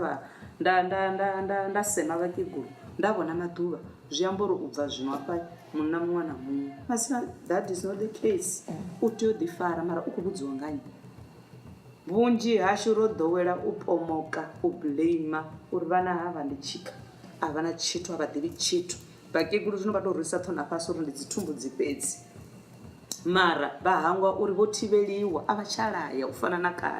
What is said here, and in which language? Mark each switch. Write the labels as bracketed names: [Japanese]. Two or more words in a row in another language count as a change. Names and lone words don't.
[Venda] nda sema vhakegulu nda vhona maḓuvha zwi amba uri u bva zwino hafha munna muṅwe na muṅwe masina [English] that is not the case [Venda] u tea u ḓifara mara u khou vhudziwa nga nnyi. Vhunzhi hashu ro ḓowela u pomoka u blame uri vhana havha ndi tshika a vha na tshithu a vha ḓivhi tshithu vhakegulu zwino vha tou rwisa ṱhona fhasi uri ndi dzi thumbu dzi fhedzi mara vha hangwa uri vho thivheliwa a vha tsha laya u fana na kale.